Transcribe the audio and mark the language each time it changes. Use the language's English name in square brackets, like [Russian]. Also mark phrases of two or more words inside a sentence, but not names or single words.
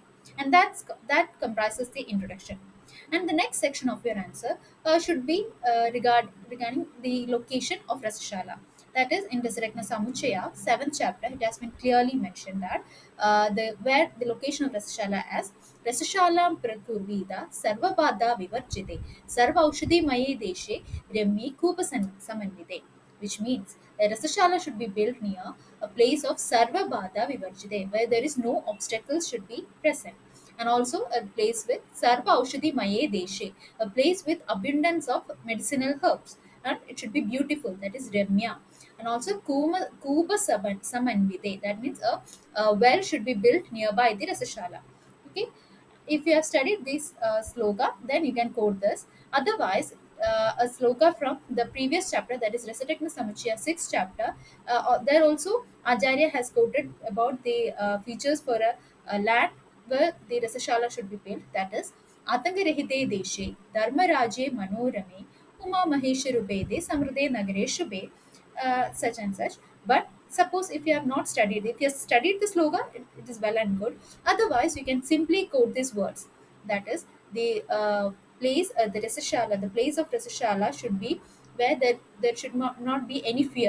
[English] And that comprises the introduction. And the next section of your answer should be regarding the location of Rasashala. That is in Rasaratna Samuchaya, 7th chapter, it has been clearly mentioned that the where the location of Rasashala as [Sanskrit] रसशालां प्रकुर्वीत सर्वबाधा विवर्जिते सर्व औषधि मये देशे रम्ये समन्विते, [English] which means a Rasashala should be built near a place of [Sanskrit] सर्वबाधा विवर्जिते, [English] where there is no obstacles should be present. And also a place with [Sanskrit] सर्व औषधि मये देशे, [English] a place with abundance of medicinal herbs. And it should be beautiful, that is Remya. And also [Sanskrit] कूप समन्विते, [English] that means a well should be built nearby the Rasashala. Okay, if you have studied this sloka, then you can quote this. Otherwise, a sloka from the previous chapter, that is Rasatekna Samuchaya 6th chapter, there also Acharya has quoted about the features for a land where the Rasashala should be built. [Sanskrit] That is आतङ्करहिते देशे, धर्मराज्ये मनोरमे, उमा महेश्वरोपेते, सम्राजे नगरे शुभे, [English] such and such. But suppose if you have not studied, if you have studied the slogan, it is well and good. Otherwise, you can simply quote these words. That is, the Rasashala, the place of Rasashala should be where there should not be any fear.